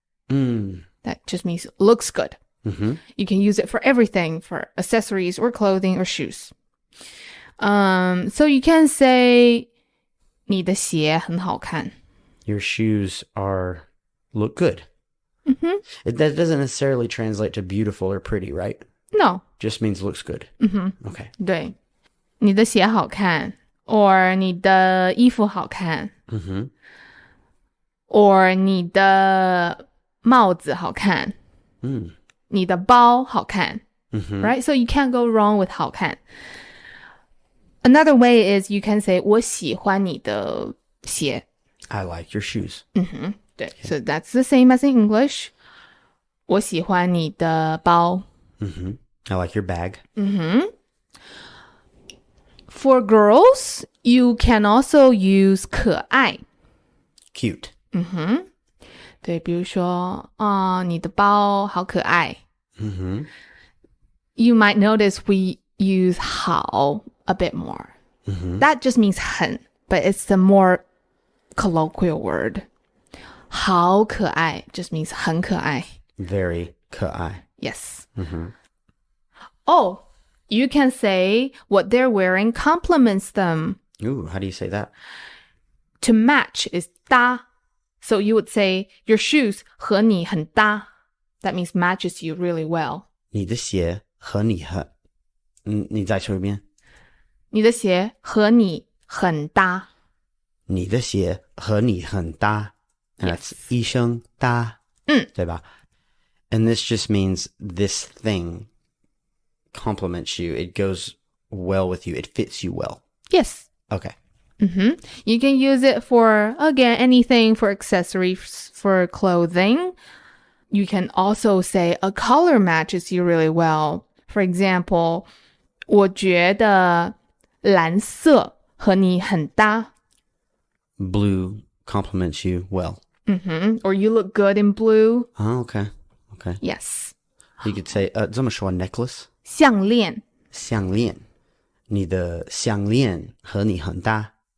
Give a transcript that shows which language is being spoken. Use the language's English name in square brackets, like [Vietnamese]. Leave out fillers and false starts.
[English] That just means looks good. You can use it for everything, for accessories or clothing or shoes. So you can say [Chinese] 你的鞋很好看. [English] Your shoes look good. That doesn't necessarily translate to beautiful or pretty, right? No. Just means looks good. Okay. [Chinese] 对，你的鞋好看 or 你的衣服好看 or 你的帽子好看你的包好看 right? [English] So you can't go wrong with 好看 Another way is you can say [Chinese] 我喜欢你的鞋 [English] I like your shoes. 对 So that's the same as in English [Chinese] 我喜欢你的包 [English] I like your bag. For girls, you can also use 可爱 Cute. [Chinese] 对，比如说你的包好可爱 [English] You might notice we use 好 a bit more That just means 很 But it's the more colloquial word 好可愛 just means 很可愛 Very 可愛 Yes Oh, you can say what they're wearing compliments them Ooh, how do you say that? To match is 搭 So you would say your shoes [Chinese] 和你很搭 [English] That means matches you really well [Chinese] 你的鞋和你很你再说一遍你的鞋和你很搭你的鞋和你很搭 [English] That's [Chinese] 一声搭对吧 [English] And this just means this thing compliments you. It goes well with you. It fits you well. Yes Okay. You can use it for, again, anything for accessories, for clothing. You can also say a color matches you really well. For example, [Chinese] 我觉得蓝色和你很搭 [English] Blue compliments you well. Or you look good in blue. Oh, okay. Okay. Yes. You could say, [Chinese] 这么说 [English] necklace. [Chinese] 项链项链你的项链和你很搭